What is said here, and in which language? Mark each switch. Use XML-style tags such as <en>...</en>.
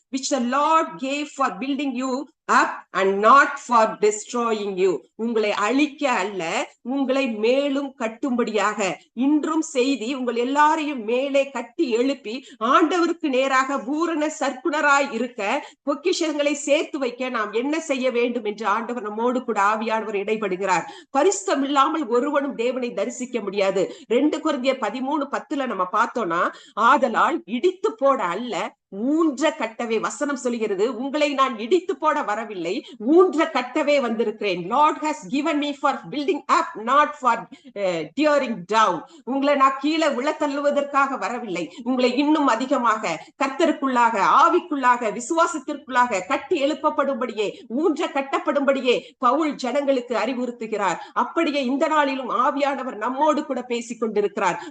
<en>which the Lord gave for building you up and not for destroying you.</en> <ta>உங்களை அழிக்க அல்ல, உங்களை மேலும் கட்டும்படியாக. இன்றும் செய்தி உங்கள் எல்லாரையும் மேலே கட்டி எழுப்பி ஆண்டவருக்கு நேராக பூரண சர்க்குணராய் இருக்க பொக்கிஷங்களை சேர்த்து வைக்க நாம் என்ன செய்ய வேண்டும் என்று ஆண்டவர் நம்மோடு கூட ஆவியானவர் இடைபடுகிறார். பரிசுத்தம் இல்லாமல் ஒருவனும் தேவனை தரிசிக்க முடியாது. 2 கொரிந்தியர் 13:10 நம்ம பார்த்தோம்னா, ஆதலால் இடித்து போட அல்ல, ஊன்ற கட்டவே வசனம் சொல்கிறது. உங்களை நான் இடித்து போட வரவில்லை, ஊன்ற கட்டவே வந்திருக்கிறேன்.</ta> <en>Lord has given me for building up, not for tearing down.</en> <ta>உங்களை நான் கீழே விழ தள்ளுவதற்காக வரவில்லை, உங்களை இன்னும் அதிகமாக கர்த்தருக்குள்ளாக, ஆவிக்குள்ளாக, விசுவாசத்திற்குள்ளாக கட்டி எழுப்பப்படும்படியே, ஊன்ற கட்டப்படும்படியே பவுல் ஜனங்களுக்கு அறிவுறுத்துகிறார். அப்படியே இந்த நாளிலும் ஆவியானவர் நம்மோடு கூட பேசிக் கொண்டிருக்கிறார்.</ta>